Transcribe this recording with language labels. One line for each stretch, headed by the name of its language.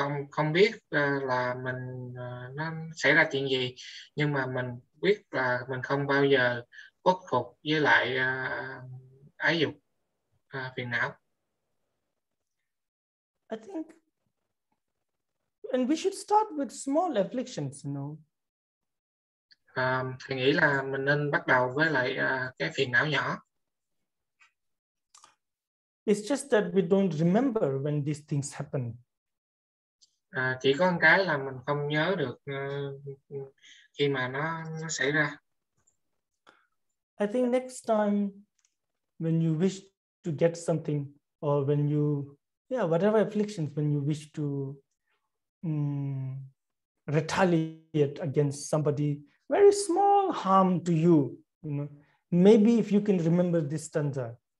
Vietnamese: Không biết là mình nó xảy ra chuyện gì, nhưng mà mình biết là mình không bao giờ khuất phục với lại ái dục, phiền não.
English: I think, and we should start with small afflictions, you know.
Vietnamese: Thầy nghĩ là mình nên bắt đầu với lại cái phiền não nhỏ.
English: It's just that we don't remember when these things happen.
Vietnamese: Chỉ có một cái là mình không nhớ được khi mà nó xảy ra.
English: I think next time when you wish to get something, or when you, whatever afflictions, when you wish to retaliate against somebody, very small harm to you, maybe if you can remember this stanza.